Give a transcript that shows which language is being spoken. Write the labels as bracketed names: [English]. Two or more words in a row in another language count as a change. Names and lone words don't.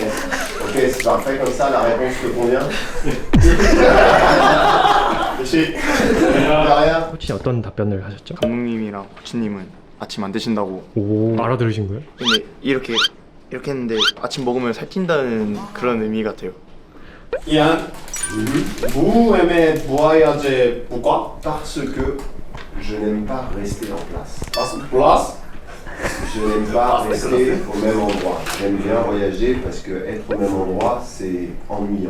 [French] Ok. Après, comme ça, la réponse te convient? Merci. rien. [Korean] 코치 어떤 답변을 하셨죠? 감독님이랑 코치님은 아침 안 드신다고. 오, 알아들으신 거예요? 근데 이렇게 했는데 아침 먹으면 살찐다는 그런 의미 같아요. [French] Yann, vous aimez voyager. Pourquoi? Parce que je n'aime pas rester en place. Place? Je n'aime pas rester au même endroit. J'aime bien voyager parce que être au même endroit, c'est ennuyant.